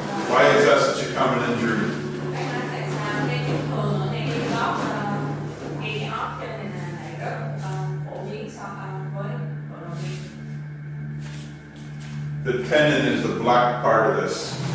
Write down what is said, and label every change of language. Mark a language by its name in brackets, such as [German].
[English] Why is that such a common injury? [Vietnamese] Bác nói tại sao cái chấn thương ở ngay cái gót ngay cái ót chân này này rất phổ biến so với vận động viên. [English] The tendon is the black part of this.